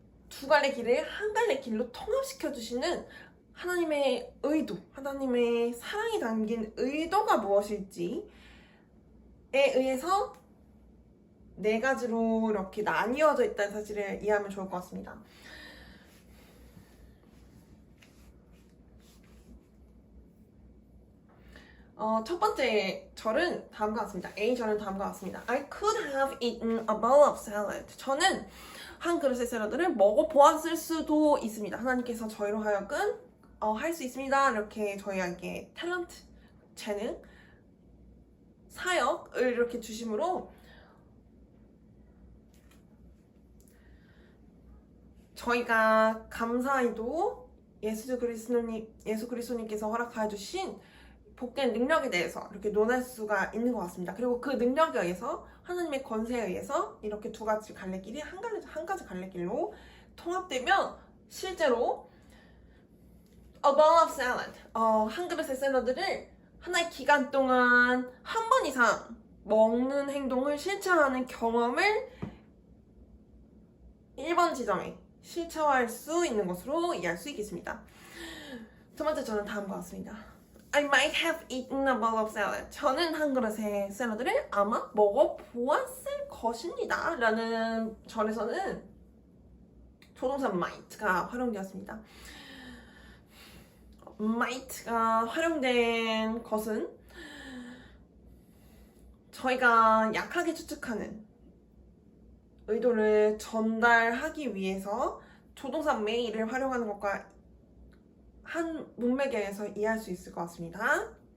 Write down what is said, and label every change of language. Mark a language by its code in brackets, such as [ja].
[ko] 두 갈래 길을 한 갈래 길로 통합시켜 주시는 하나님의 의도, 하나님의 사랑이 담긴 의도가 무엇일지에 의해서 네 가지로 이렇게 나뉘어져 있다는 사실을 이해하면 좋을 것 같습니다. 첫 번째 절은 다음과 같습니다. A 절은 다음과 같습니다. [en] I could have eaten a bowl of salad. [ko] 저는 한 그릇의 샐러드를 먹어보았을 수도 있습니다. 하나님께서 저희로 하여금 할 수 있습니다. 이렇게 저희에게 탤런트, 재능, 사역을 이렇게 주심으로 저희가 감사히도 예수 그리스도님께서 허락하여 주신 복된 능력에 대해서 이렇게 논할 수가 있는 것 같습니다. 그리고 그 능력에 의해서 하나님의 권세에 의해서 이렇게 두 가지 갈래길이 한 가지 갈래길로 통합되면 실제로 [en] a bowl of salad, [ko] 한 그릇의 샐러드를 하나의 기간 동안 한 번 이상 먹는 행동을 실천하는 경험을 1번 지점에 실체화할 수 있는 것으로 이해할 수 있겠습니다. 첫 번째 저는 다음과 같습니다. [en] I might have eaten a bowl of salad. [ko] 저는 한 그릇의 샐러드를 아마 먹어보았을 것입니다. 라는 절에서는 조동사 might가 활용되었습니다. might가 활용된 것은 저희가 약하게 추측하는 의도를 전달하기 위해서 조동사 may를 활용하는 것과 한 문맥에 의해서 이해할 수 있을 것 같습니다.